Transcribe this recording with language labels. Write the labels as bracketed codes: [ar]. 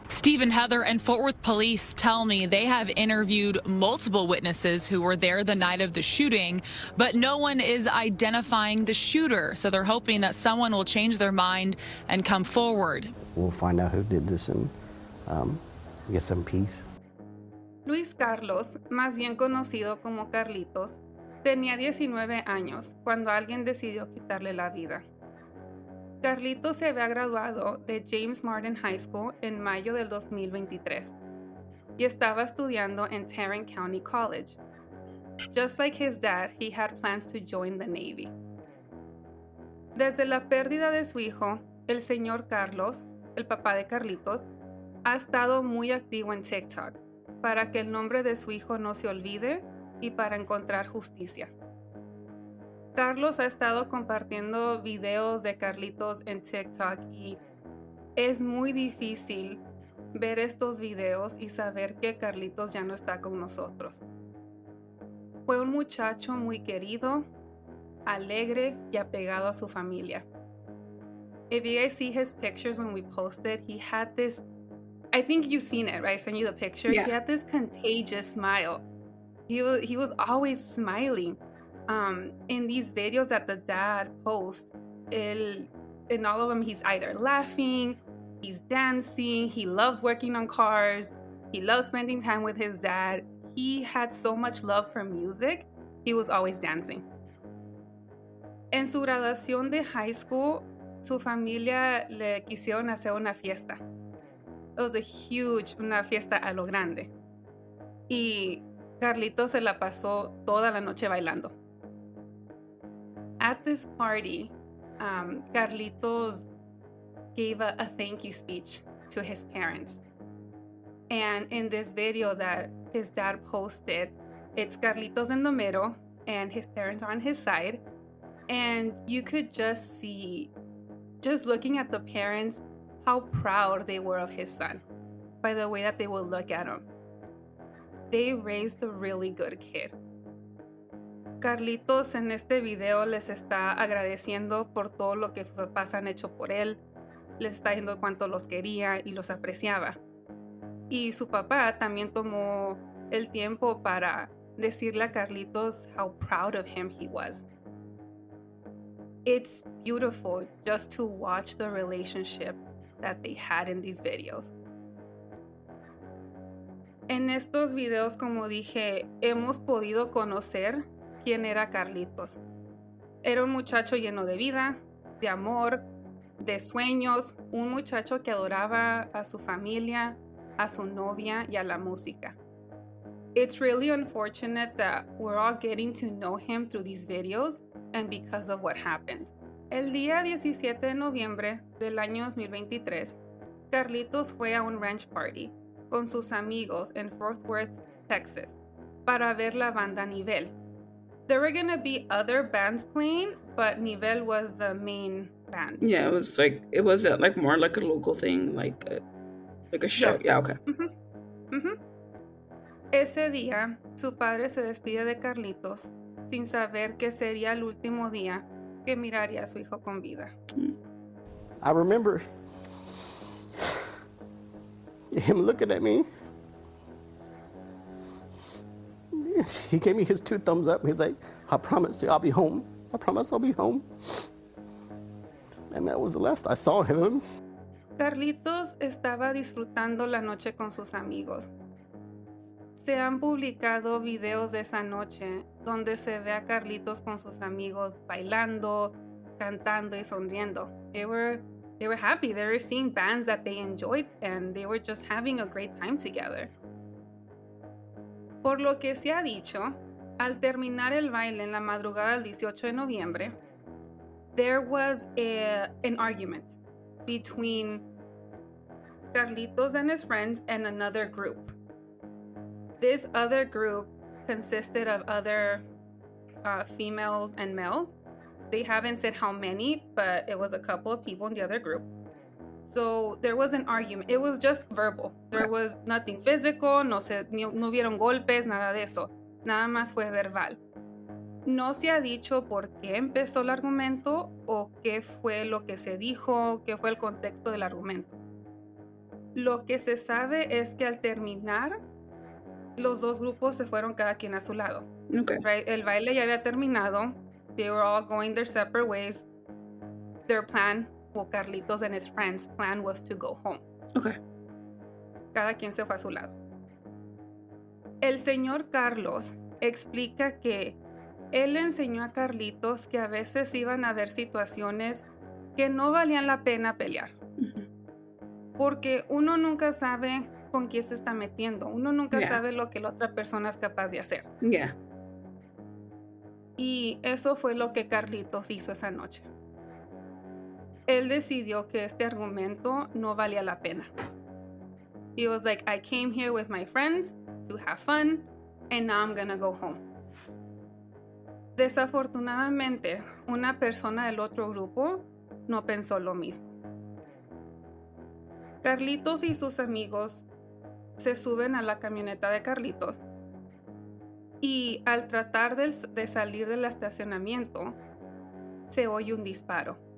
[en] Steve and Heather and Fort Worth police tell me they have interviewed multiple witnesses who were there the night of the shooting, but no one is identifying the shooter, so they're hoping that someone will change their mind and come forward. We'll find out who did this and get some peace. [es] Luis Carlos, más bien conocido como Carlitos, tenía 19 años cuando alguien decidió quitarle la vida. Carlitos se había graduado de James Martin High School en mayo del 2023 y estaba estudiando en Tarrant County College. [en] Just like his dad, he had plans to join the Navy. [es] Desde la pérdida de su hijo, el señor Carlos, el papá de Carlitos, ha estado muy activo en TikTok para que el nombre de su hijo no se olvide y para encontrar justicia. Carlos ha estado compartiendo videos de Carlitos en TikTok y es muy difícil ver estos videos y saber que Carlitos ya no está con nosotros. Fue un muchacho muy querido, alegre y apegado a su familia. [en] If you guys see his pictures when we posted, he had this, I think you've seen it, right? I sent you the picture. Yeah. He had this contagious smile. He was always smiling. In these videos that the dad posts, in all of them, he's either laughing, he's dancing, he loved working on cars, he loved spending time with his dad. He had so much love for music, he was always dancing. [es] En su graduación de high school, su familia le quisieron hacer una fiesta. [en] It was [es] una fiesta a lo grande. Y Carlitos se la pasó toda la noche bailando. [en] At this party, Carlitos gave a thank you speech to his parents. And in this video that his dad posted, it's Carlitos in the middle and his parents are on his side. And you could just see, just looking at the parents, how proud they were of his son by the way that they would look at him. They raised a really good kid. [es] Carlitos en este video les está agradeciendo por todo lo que sus papás han hecho por él. Les está diciendo cuánto los quería y los apreciaba. Y su papá también tomó el tiempo para decirle a Carlitos [en] how proud of him he was. It's beautiful just to watch the relationship that they had in these videos. [es] En estos videos, como dije, hemos podido conocer quién era Carlitos. Era un muchacho lleno de vida, de amor, de sueños, un muchacho que adoraba a su familia, a su novia y a la música. [en] It's really unfortunate that we're all getting to know him through these videos and because of what happened. [es] El día 17 de noviembre del año 2023, Carlitos fue a un ranch party con sus amigos en Fort Worth, Texas, para ver la banda Nivel. [en] There were gonna be other bands playing, but Nivel was the main band. Yeah, it was like more like a local thing, like a show. Yeah, okay. [es] Ese día, su padre se despide de Carlitos sin saber que sería el último día que miraría a su hijo con vida. [en] I remember him looking at me. He gave me his 2 thumbs up. He's like, I promise you I'll be home. I promise I'll be home. And that was the last I saw him. [es] Carlitos estaba disfrutando la noche con sus amigos. Se han publicado videos de esa noche donde se ve a Carlitos con sus amigos bailando, cantando y sonriendo. [en] They were happy. They were seeing bands that they enjoyed and they were just having a great time together. [es] Por lo que se ha dicho, al terminar el baile en la madrugada del 18 de noviembre, [en] there was an argument between Carlitos and his friends and another group. This other group consisted of other females and males. They haven't said how many, but it was a couple of people in the other group. So there was an argument. It was just verbal. There was nothing physical, [es] no hubieron golpes, nada de eso. Nada más fue verbal. No se ha dicho por qué empezó el argumento o qué fue lo que se dijo, qué fue el contexto del argumento. Lo que se sabe es que al terminar, los dos grupos se fueron cada quien a su lado. [en] Okay. Right? [es] El baile ya había terminado. [en] They were all going their separate ways. Their plan, well, Carlitos and his friends' plan was to go home. Okay. [es] Cada quien se fue a su lado. El señor Carlos explica que él le enseñó a Carlitos que a veces iban a haber situaciones que no valían la pena pelear. Porque uno nunca sabe con quién se está metiendo. Uno nunca sabe lo que la otra persona es capaz de hacer. [en] Yeah. [es] Y eso fue lo que Carlitos hizo esa noche. Él decidió que este argumento no valía la pena. [en] He was like, I came here with my friends to have fun, and now I'm gonna go home. [es] Desafortunadamente, una persona del otro grupo no pensó lo mismo. Carlitos y sus amigos se suben a la camioneta de Carlitos y al tratar de salir del estacionamiento, se oye un disparo.